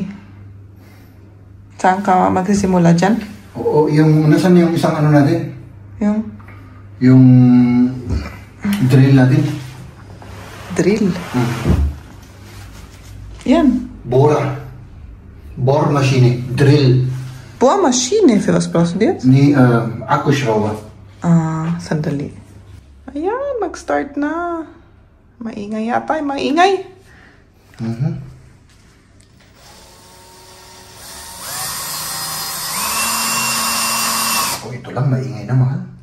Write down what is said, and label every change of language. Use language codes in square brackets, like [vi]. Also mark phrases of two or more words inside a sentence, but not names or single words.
[tl] Saan ka magsisimula dyan? Oo, yung, nasan yung isang ano natin? Yung drill natin. drill. Yan. [de] Borrmaschine, drill. Bohrmaschine für was brauchst du jetzt? Ni Akkuschrauber. [tl] Sandali. Ayan, mag-start na. Maingay yata, maingay. Oh, ito lang, maingay na, mahal.